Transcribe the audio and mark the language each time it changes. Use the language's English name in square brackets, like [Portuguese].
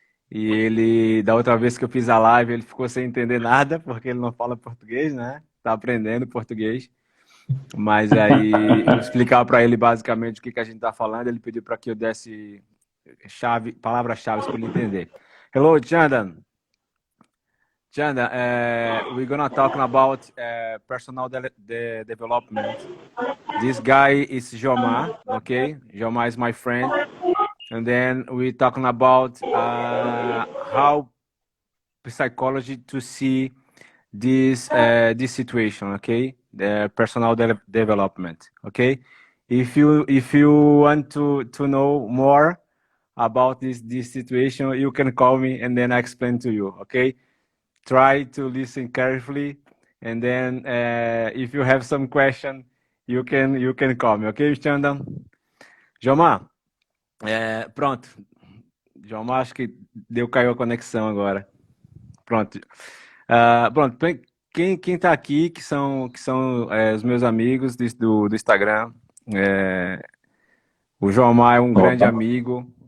[Portuguese] E ele, da outra vez que eu fiz a live, ele ficou sem entender nada, porque ele não fala português, né? Tá aprendendo português. Mas aí eu explicava para ele basicamente o que que a gente tá falando. Ele pediu para que eu desse palavras-chave para ele entender. [English] Hello, Chandan. Chanda, we're gonna talking about personal development. This guy is Jomar, okay? Jomar is my friend, and then we're talking about how psychology to see this situation, okay? The personal development, okay? If you want to know more about this situation, you can call me and then I explain to you, okay? Try to listen carefully, and then if you have some question, you can call me, ok, Chandan? [Portuguese] Jomar, pronto. Jomar, acho que caiu a conexão agora. Pronto. Pronto. Quem tá aqui, que são os meus amigos do Instagram. É, o Jomar é um Ó, grande amigo.